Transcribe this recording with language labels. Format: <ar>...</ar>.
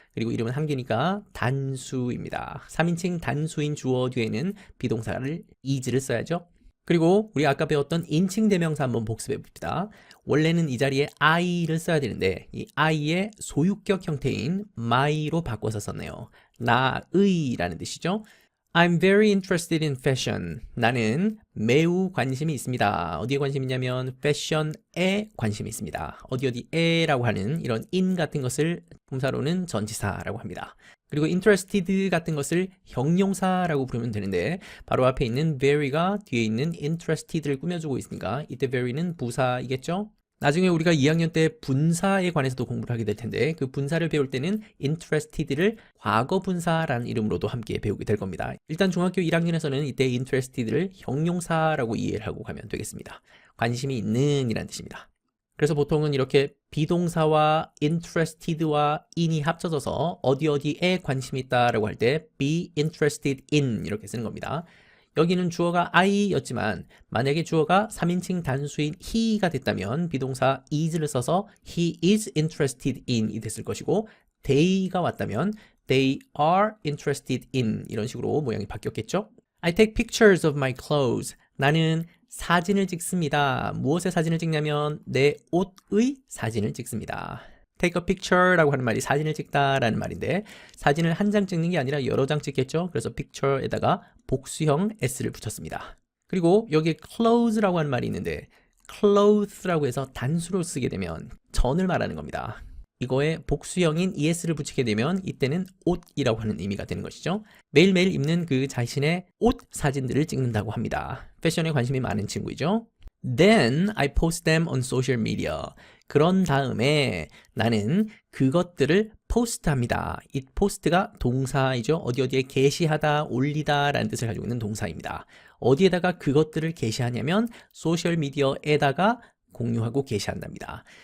<ko>그리고 이름은 한 개니까 단수입니다. 3인칭 단수인 주어 뒤에는 비동사를 is를 써야죠. 그리고 우리 아까 배웠던 인칭 대명사 한번 복습해 봅시다. 원래는 이 자리에 I를 써야 되는데 이 I의 소유격 형태인 my로 바꿔서 썼네요. 나의 라는 뜻이죠.</ko> <en>I'm very interested in fashion.</en> <ko>나는 매우 관심이 있습니다. 어디에 관심이 있냐면 fashion에 관심이 있습니다. 어디에라고 하는 이런 in 같은 것을 품사로는 전치사라고 합니다. 그리고 interested 같은 것을 형용사라고 부르면 되는데 바로 앞에 있는 very가 뒤에 있는 interested를 꾸며주고 있으니까 이때 very는 부사이겠죠? 나중에 우리가 2학년 때 분사에 관해서도 공부를 하게 될 텐데 그 분사를 배울 때는 interested를 과거 분사라는 이름으로도 함께 배우게 될 겁니다. 일단 중학교 1학년에서는 이때 interested를 형용사라고 이해를 하고 가면 되겠습니다. 관심이 있는 이란 뜻입니다. 그래서 보통은 이렇게 비동사와 interested와 in이 합쳐져서 어디에 관심이 있다라고 할 때</ko> <en>be interested in</en> <ko>이렇게 쓰는 겁니다. 여기는 주어가 I였지만 만약에 주어가 3인칭 단수인 he가 됐다면 비동사 is를 써서</ko> <en>he is interested in</en> <ko>이 됐을 것이고 they가 왔다면</ko> <en>they are interested in</en> <ko>이런 식으로 모양이 바뀌었겠죠?</ko> <en>I take pictures of my clothes.</en> <ko>나는 사진을 찍습니다. 무엇의 사진을 찍냐면 내 옷의 사진을 찍습니다. take a picture 라고 하는 말이 사진을 찍다 라는 말인데 사진을 한 장 찍는 게 아니라 여러 장 찍겠죠. 그래서 picture에다가 복수형 s를 붙였습니다. 그리고 여기에 clothes라고 하는 말이 있는데 clothes라고 해서 단수로 쓰게 되면 전을 말하는 겁니다. 이거에 복수형인 es를 붙이게 되면 이때는 옷이라고 하는 의미가 되는 것이죠. 매일매일 입는 그 자신의 옷 사진들을 찍는다고 합니다. 패션에 관심이 많은 친구이죠.</ko> <en>Then I post them on social media.</en> <ko>그런 다음에 나는 그것들을 포스트합니다. 이 포스트가 동사이죠. 어디에 게시하다, 올리다 라는 뜻을 가지고 있는 동사입니다. 어디에다가 그것들을 게시하냐면 소셜미디어에다가 공유하고 게시한답니다.</ko>